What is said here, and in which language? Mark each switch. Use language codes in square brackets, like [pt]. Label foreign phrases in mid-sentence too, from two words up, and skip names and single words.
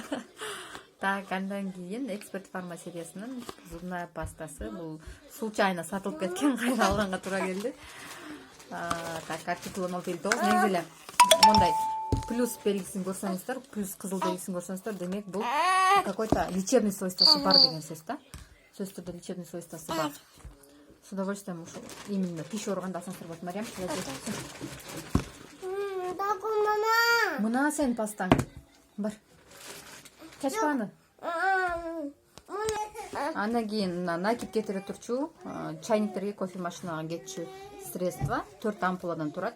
[ky] Так, андан кийин Эксперт Фарма сериясынын [ru] зубная пастасы. [ky] Бул случайно сатылып кеткен, кайра алганга туура келди. Так, артикул 1659. Негизи эле мондай плюс белгисин көрсөңүздөр, плюс кызыл белгисин көрсөңүздөр, демек бул [ru] какой-то лечебный [ky] свойствосы бар деген сөз да. Сөз түрдө лечебный свойствосы бар. [ru] С удовольствием [ky] ушул именно тиш ооруганда алсаңыздар болот. Мариям, мына сен пастаң бар. Чачпаны. Андан кийин накип кетире турчу чайниктерге, кофе машинага кетчү средство 4 ампуладан турат.